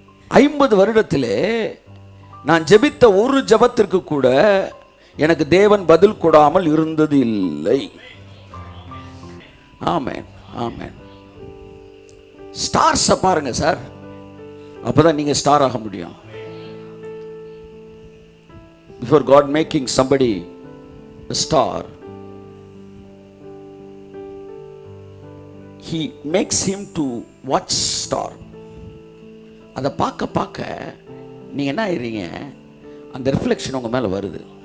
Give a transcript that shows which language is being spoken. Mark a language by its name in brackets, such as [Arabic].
[Tamil] 50 வருடத்திலே நான் ஜெபித்த ஒரு ஜெபத்திற்கு கூட எனக்கு தேவன் பதில் கொடாமல் இருந்தது இல்லை. ஆமென், ஆமென். ஸ்டார்ஸை பாருங்க சார், அப்பதான் நீங்க ஸ்டார் ஆக முடியும். [English] Before God making somebody a star, He makes him to watch star. [Tamil] அதை பார்க்க பார்க்க நீங்க என்ன ஆயிடுறீங்க, அந்த ரிஃப்ளெக்ஷன் உங்க மேல வருது.